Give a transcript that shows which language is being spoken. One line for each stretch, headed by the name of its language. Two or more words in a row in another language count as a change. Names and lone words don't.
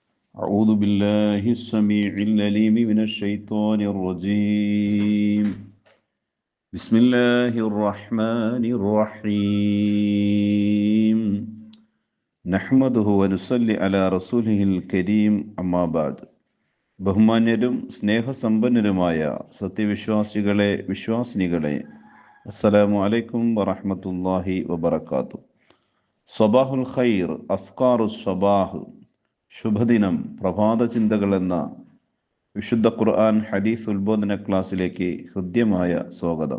Arabic: أعوذ بالله السميع العليم من الشيطان الرجيم. بسم الله الرحمن الرحيم. نحمده ونصلي على رسوله الكريم أما بعد.
Malayalam: ബഹുമാന്യരും സ്നേഹസമ്പന്നരുമായ സത്യവിശ്വാസികളെ, വിശ്വാസിനികളെ,
Arabic: السلام عليكم ورحمة الله وبركاته. صباح الخير، أفكار صباح,
Malayalam: ശുഭദിനം, പ്രഭാത ചിന്തകൾ എന്ന വിശുദ്ധ ഖുർആൻ ഹദീസ് ഉത്ബോധന ക്ലാസ്സിലേക്ക് ഹൃദ്യമായ സ്വാഗതം.